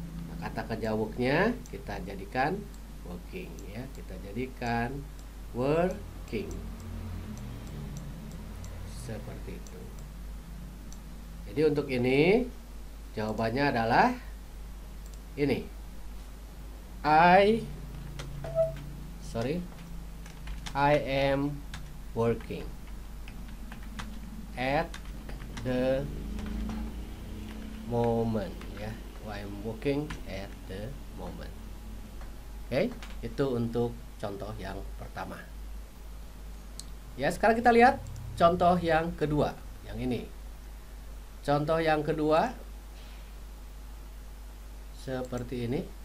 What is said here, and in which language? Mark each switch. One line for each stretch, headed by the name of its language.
Indonesian: Nah, kata kerja work-nya kita jadikan working ya, kita jadikan working. Seperti itu. Jadi untuk ini jawabannya adalah ini.
English: I am working at the moment ya. I am working at the moment.
Indonesian: Oke, itu untuk contoh yang pertama. Ya, sekarang kita lihat contoh yang kedua, yang ini. Contoh yang kedua seperti ini.